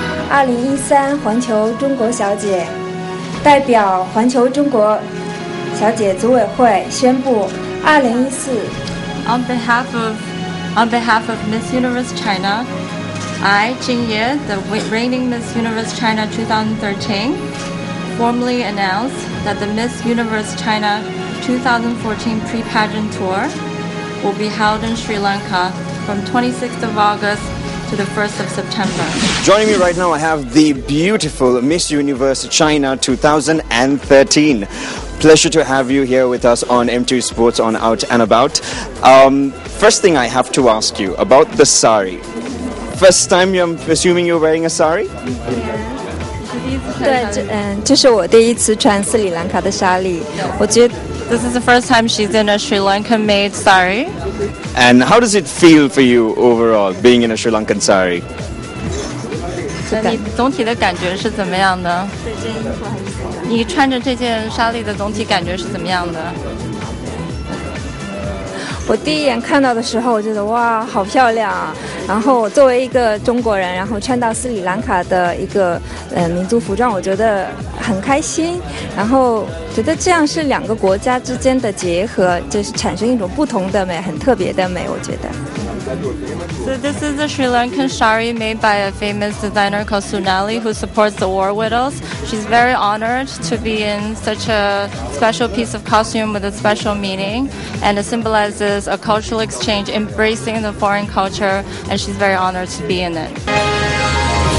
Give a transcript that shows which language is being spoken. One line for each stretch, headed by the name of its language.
Chinese: 2013环球中国小姐，代表环球中国小姐组委会宣布，2014
English: On behalf of Miss Universe China, I, Jin Ye, the reigning Miss Universe China 2013, formally announce that the Miss Universe China 2014 pre-pageant tour will be held in Sri Lanka from 26th of August to the 1st of September. Joining me right now, I have the beautiful Miss Universe China 2013. Pleasure to have you here with us on MTV Sports on Out and About. First thing I have to ask you about the sari. first time, I'm assuming you're wearing a sari?
Chinese: 对，这是我第一次穿斯里兰卡的纱丽，我觉得
English: This is the first time she's in a Sri Lankan-made sari. And how does it feel for you overall, being in a Sri Lankan sari?
Chinese: 你总体的感觉是怎么样的？你穿着这件纱丽的总体感觉是怎么样的？我第一眼看到的时候，我觉得哇，好漂亮啊！然后我作为一个中国人，然后穿到斯里兰卡的一个民族服装，我觉得很开心。然后觉得这样是两个国家之间的结合，就是产生一种不同的美，很特别的美，我觉得。
English: So this is a Sri Lankan sari made by a famous designer called Sunali who supports the war widows. She's very honored to be in such a special piece of costume with a special meaning, and it symbolizes a cultural exchange, embracing the foreign culture, and she's very honored to be in it.